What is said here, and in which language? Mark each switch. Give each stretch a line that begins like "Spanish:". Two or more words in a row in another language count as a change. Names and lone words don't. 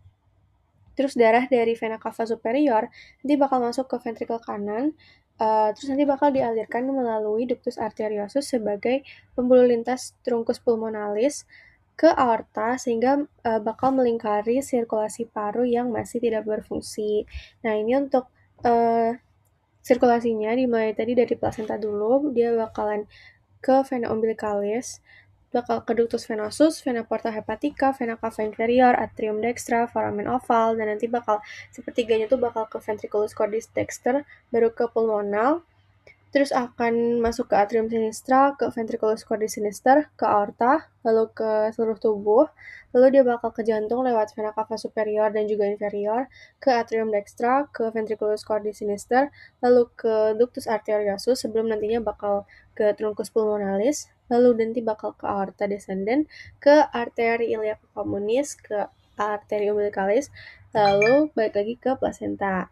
Indonesian: Terus darah dari
Latin: vena cava superior
Indonesian: nanti bakal masuk ke ventrikel kanan, terus nanti bakal dialirkan melalui
Latin: ductus arteriosus
Indonesian: sebagai pembuluh lintas
Latin: trunkus pulmonalis
Indonesian: ke aorta sehingga bakal melingkari sirkulasi paru yang masih tidak berfungsi. Nah, ini untuk sirkulasinya dimulai tadi dari plasenta dulu, dia bakalan ke
Latin: vena umbilicalis,
Indonesian: bakal ke
Latin: ductus venosus, vena porta hepatica, vena cava inferior, atrium dextra, foramen oval,
Indonesian: dan nanti bakal sepertiganya tuh bakal ke
Latin: ventriculus cordis dexter,
Indonesian: baru ke pulmonal, terus akan masuk ke
Latin: atrium sinistra,
Indonesian: ke
Latin: ventriculus cordis sinister,
Indonesian: ke aorta, lalu ke seluruh tubuh, lalu dia bakal ke jantung lewat
Latin: vena cava superior
Indonesian: dan juga inferior, ke
Latin: atrium dextra,
Indonesian: ke
Latin: ventriculus cordis sinister,
Indonesian: lalu ke
Latin: ductus arteriosus
Indonesian: sebelum nantinya bakal ke
Latin: truncus pulmonalis,
Indonesian: lalu nanti bakal ke
Latin: aorta descendens,
Indonesian: ke arteri
Latin: iliaca communis,
Indonesian: ke arteri umbilicalis, lalu balik lagi ke placenta.